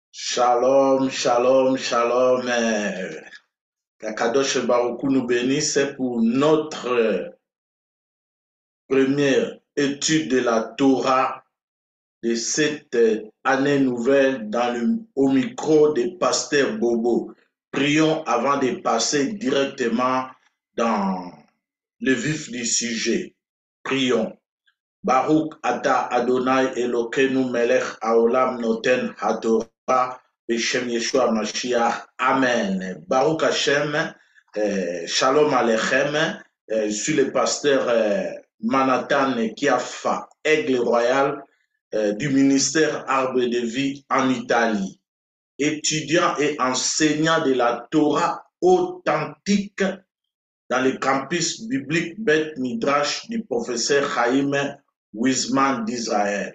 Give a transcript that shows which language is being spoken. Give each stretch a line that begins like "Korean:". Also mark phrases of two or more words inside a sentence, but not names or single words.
Hebrew: שלום, שלום, שלום. הקדוש ברוך הוא
French: nous bénisse pour notre première étude de la Torah de cette année nouvelle au micro de Pasteur Bobo. Prions avant de passer directement dans le vif du sujet. Prions.
Hebrew: ברוך אתה אדוני אלוקינו מלך העולם נותן התורה בשם ישוע משיח. Amen. ברוך השם, שלום עליכם.
French: Je suis le pasteur Manhattan Kiafa, Aigle Royal du ministère Arbre de Vie en Italie. Étudiant et enseignant de la Torah authentique dans le campus biblique Beth Midrash du professeur Chaim Wiseman d'Israël.